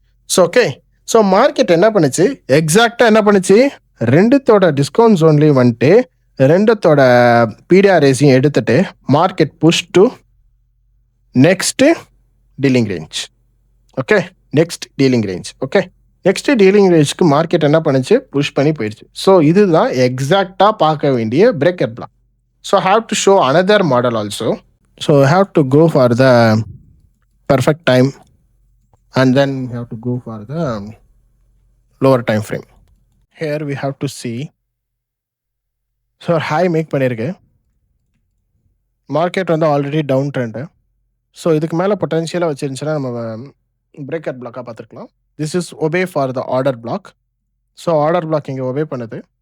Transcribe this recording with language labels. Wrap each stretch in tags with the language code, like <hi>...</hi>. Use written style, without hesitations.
<ta>So okay, so market என்ன பண்ணுச்சு, எக்ஸாக்டாக என்ன பண்ணுச்சு, 2தோட டிஸ்கவுண்ட் ஜோன்லேயும் வந்துட்டு 2தோட பிடிஆர்எஸையும் எடுத்துட்டு market</ta> <en>Push to next dealing range.</en> <ta>Okay, next dealing range. Okay, next dealing ரேஞ்சுக்கு மார்க்கெட் என்ன பண்ணுச்சு, புஷ் பண்ணி போயிடுச்சு. ஸோ இதுதான் எக்ஸாக்டாக பார்க்க வேண்டிய breaker black.</ta> <en>So I have to show another model also. So I have to go for the perfect time and then we have to go for the lower time frame. Here we have to see. So high make</en> <ta>பண்ணிருக்கு, market வந்து already down trend. So இதுக்கு மேலே பொட்டன்ஷியலாக வச்சிருந்துச்சுன்னா நம்ம breaker பிளாக்காக பார்த்துருக்கலாம்.</ta> <en>This is OB for the order block.</en> <ta>So order black இங்கே obey பண்ணுது.</ta>